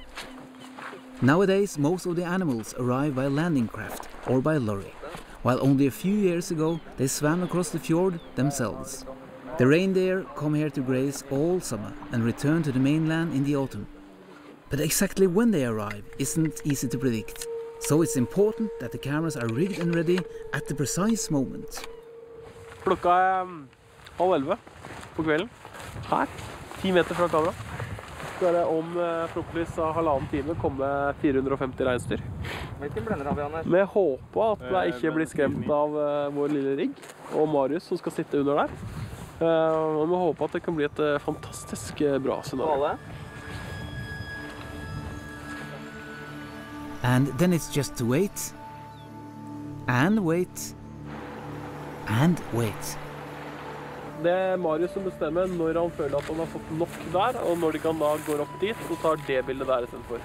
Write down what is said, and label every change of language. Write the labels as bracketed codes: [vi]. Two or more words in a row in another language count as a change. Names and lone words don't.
[en] Nowadays, most of the animals arrive by landing craft or by lorry, while only a few years ago they swam across the fjord themselves. The reindeer come here to graze all summer and return to the mainland in the autumn. But exactly when they arrive isn't easy to predict, so it's important that the cameras are rigged and ready at the precise moment. [no] Klokka 10:30 på kvelden, her, 10 meter fra kamera. Skal det om forhåpentligvis 1,5 time komme 450 reinsdyr. Hvilken blender har vi, Anders? Med håpet at jeg ikke blir skremt av vår lille rigg og Marius som skal sitte under der. Og vi håper at det kan bli et fantastisk bra scenario. [en] And then it's just to wait, and wait, and wait. [no] Det er Marius som bestemmer når han føler at han har fått nok der, og når de kan da gå opp dit, så tar det bildet der i stedet for.